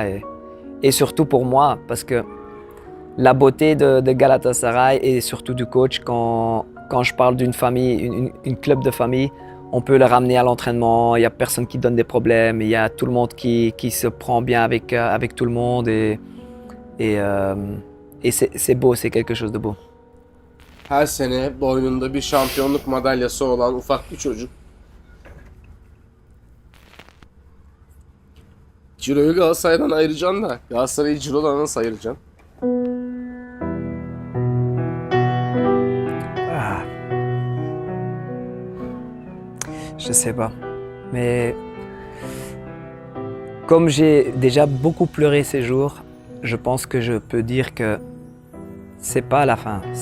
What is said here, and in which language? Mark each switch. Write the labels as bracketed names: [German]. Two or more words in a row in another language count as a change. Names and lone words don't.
[French] Et surtout pour moi, parce que la beauté de Galatasaray et surtout du coach, quand je parle d'une famille, une club de famille, on peut le ramener à l'entraînement, il n'y a personne qui donne des problèmes, il y a tout le monde qui se prend bien avec tout le monde et c'est beau, c'est quelque chose de beau. [Turkish] Her sene boynunda bir şampiyonluk madalyası olan ufak bir çocuk. Ciro'yu Galatasaray'dan ayıracaksın da Galatasaray'ı Ciro'dan nasıl ayıracaksın? Ah. [French] Je sais pas, mais comme j'ai déjà beaucoup pleuré ces jours, je pense que je peux dire que c'est pas la fin.